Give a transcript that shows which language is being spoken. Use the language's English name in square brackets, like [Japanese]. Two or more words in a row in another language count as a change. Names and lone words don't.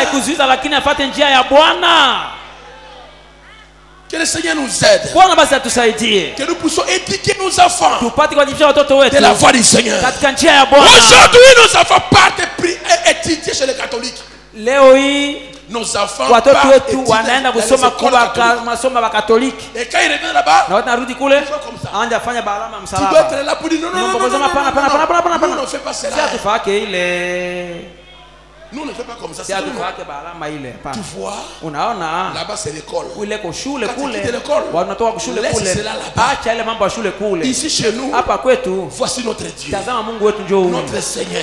[French] Que le Seigneur nous aide. Que nous puissions éduquer nos enfants de la voie du Seigneur. Aujourd'hui, nos enfants partent étudier chez les catholiques. Nos enfants [Swahili] watoto wetu wanaenda kusoma kwa masomo ya Katoliki. [French] Et quand ils reviennent là-bas, [Swahili] na wanarudi kule anaanza fanya barama msalaba. [French] Tu dois être là pour dire non. Nous ne fait pas cela. Nous ne faisons pas comme ça. Tu vois, là-bas c'est l'école. Laisse cela là-bas. Ici chez nous, voici notre Dieu, notre Seigneur.